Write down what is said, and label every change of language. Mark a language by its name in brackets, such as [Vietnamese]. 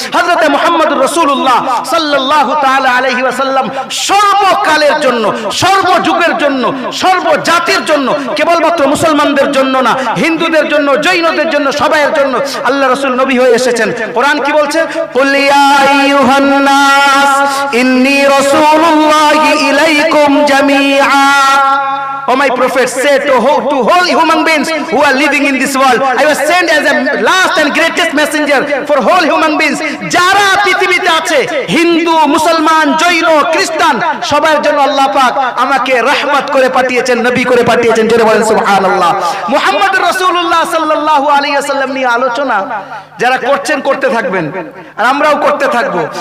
[Bangla] হযরত মুহাম্মদুর রাসূলুল্লাহ সাল্লাল্লাহু তাআলা আলাইহি ওয়াসাল্লাম সর্বকালের জন্য, সর্বযুগের জন্য, সর্বজাতির জন্য, কেবলমাত্র মুসলমানদের জন্য না, হিন্দুদের জন্য, জৈনদের জন্য, সবাইয়ের জন্য আল্লাহ রাসূল নবী হয়ে এসেছেন। কোরআন কি বলছে? [Arabic] কুল ইয়া আইয়ুহান নাস ইন্নী রাসূলুল্লাহি ইলাইকুম জামিআ। [English] O my prophet, say to whole human beings who are living in this world, I was sent as a last and greatest messenger for whole human beings. [Bangla] যারা পৃথিবীতে আছে, হিন্দু, মুসলমান, জৈন, খ্রিস্টান, সবার জন্য আল্লাহ পাক আমাকে রহমত করে পাঠিয়েছেন, নবী করে পাঠিয়েছেন। জোরে বলেন সুবহানাল্লাহ। মুহাম্মদুর রাসূলুল্লাহ সাল্লাল্লাহু আলাইহি ওয়াসাল্লাম নিয়ে আলোচনা যারা করছেন, করতে থাকবেন, আর আমরাও করতে থাকবো।